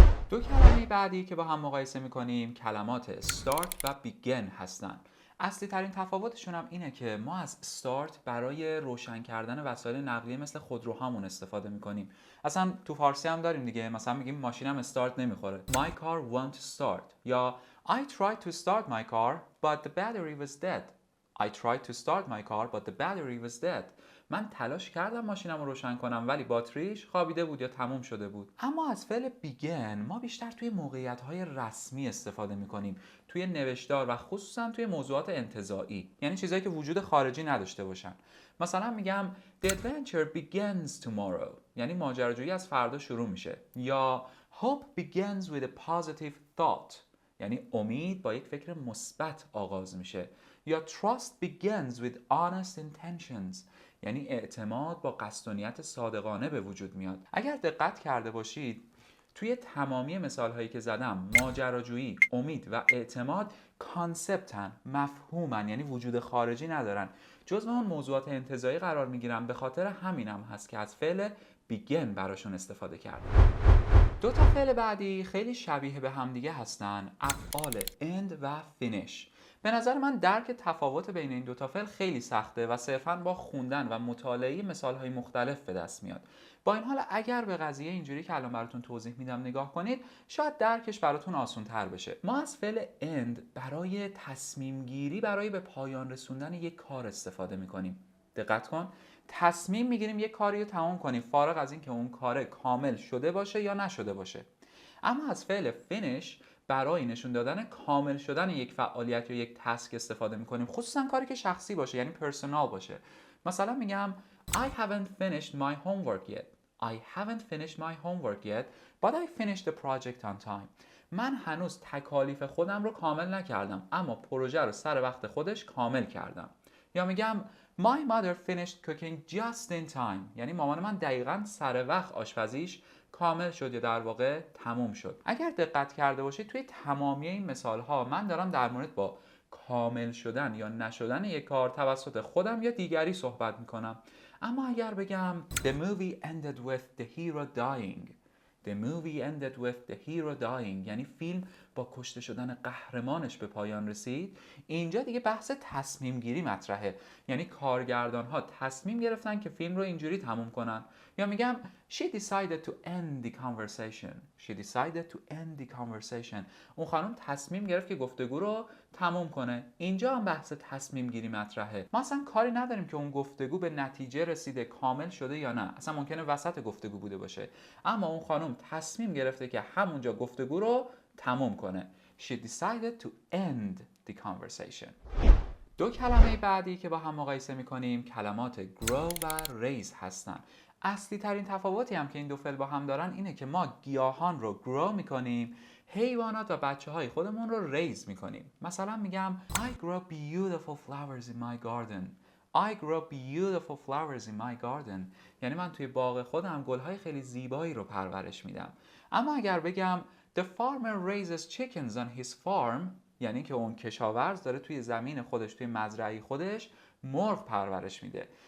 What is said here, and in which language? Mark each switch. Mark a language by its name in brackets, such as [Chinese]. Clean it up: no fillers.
[Persian] دو کلمه بعدی که با هم مقایسه میکنیم کلمات start و begin هستن. اصلی ترین تفاوتشون هم اینه که ما از start برای روشن کردن وسایل نقلیه مثل خودروهامون استفاده میکنیم. اصلا تو فارسی هم داریم دیگه، مثلا میگیم ماشینم استارت نمیخوره. [English] My car won't start. یا I tried to start my car but the battery was dead. I tried to start my car but the battery was dead. [Persian] من تلاش کردم ماشینم رو روشن کنم ولی باتریش خوابیده بود یا تموم شده بود. اما از فعل begin ما بیشتر توی موقعیت‌های رسمی استفاده می‌کنیم، توی نوشتار و خصوصا توی موضوعات انتزاعی، یعنی چیزایی که وجود خارجی نداشته باشن. مثلا میگم [English] The adventure begins tomorrow. [Persian] یعنی ماجراجویی از فردا شروع میشه. [English] یا Hope begins with a positive thought. [Persian] یعنی امید با یک فکر مثبت آغاز میشه. [English] یا Trust begins with honest intentions. [Persian] یعنی اعتماد با قصد و نیت صادقانه به وجود میاد. اگر دقت کرده باشید توی تمامی مثالهایی که زدم ماجراجویی، امید و اعتماد کانسپتن، مفهومن، یعنی وجود خارجی ندارن، جزو اون موضوعات انتزاعی قرار میگیرن. به خاطر همینم هست که از فعل begin براشون استفاده کردم. دو تا فعل بعدی خیلی شبیه به همدیگه هستن، افعال end و finish. به نظر من درک تفاوت بین این دو تا فعل خیلی سخته و صرفاً با خوندن و مطالعه مثال‌های مختلف به دست میاد. با این حال اگر به قضیه اینجوری که الان براتون توضیح میدم نگاه کنید شاید درکش براتون آسان‌تر بشه. ما از فعل end برای تصمیم گیری برای به پایان رسوندن یک کار استفاده می‌کنیم. دقت کن، تصمیم میگیریم یک کاری رو تمام کنیم فارغ از اینکه اون کار کامل شده باشه یا نشده باشه. اما از فعل finish برای نشون دادن کامل شدن یک فعالیت یا یک تسک استفاده میکنیم، خصوصا کاری که شخصی باشه، یعنی پرسونال باشه. مثلا میگم [English] I haven't finished my homework yet. I haven't finished my homework yet, but I finished the project on time. [Persian] من هنوز تکالیف خودم رو کامل نکردم اما پروژه رو سر وقت خودش کامل کردم. یا میگم [English] My mother finished cooking just in time. [Persian] یعنی مامان من دقیقاً سر وقت آشپزیش کامل شد یا در واقع تموم شد. اگر دقت کرده باشید توی تمامی این مثال‌ها من دارم در مورد با کامل شدن یا نشدن یک کار توسط خودم یا دیگری صحبت میکنم. اما اگر بگم [English] The movie ended with the hero dying. The movie ended with the hero dying. [Persian] یعنی فیلم با کشته شدن قهرمانش به پایان رسید، اینجا دیگه بحث تصمیم گیری مطرحه. یعنی کارگردان ها تصمیم گرفتن که فیلم رو اینجوری تموم کنن. یا میگم [English] she decided to end the conversation. she decided to end the conversation. [Persian] اون خانم تصمیم گرفت که گفتگو رو تموم کنه. اینجا هم بحث تصمیم گیری مطرحه. ما اصلا کاری نداریم که اون گفتگو به نتیجه رسیده، کامل شده یا نه. اصلا ممکنه وسط گفتگو بوده باشه. اما اون خانم تصمیم گرفته که همونجا گفتگو رو تموم کنه. [English] she decided to end the conversation. [Persian] دو کلمه بعدی که با هم مقایسه می‌کنیم کلمات grow و raise هستن. اصلی ترین تفاوتی هم که این دو فعل با هم دارن اینه که ما گیاهان رو grow می‌کنیم، حیوانات و بچه‌های خودمون رو raise می‌کنیم. مثلا میگم [English] I grow beautiful flowers in my garden. I grow beautiful flowers in my garden. [Persian] یعنی من توی باغ خودم گل‌های خیلی زیبایی رو پرورش میدم. اما اگر بگم [English] The farmer raises chickens on his farm، [Persian] یعنی که اون کشاورز داره توی زمین خودش، توی مزرعه خودش مرغ پرورش میده.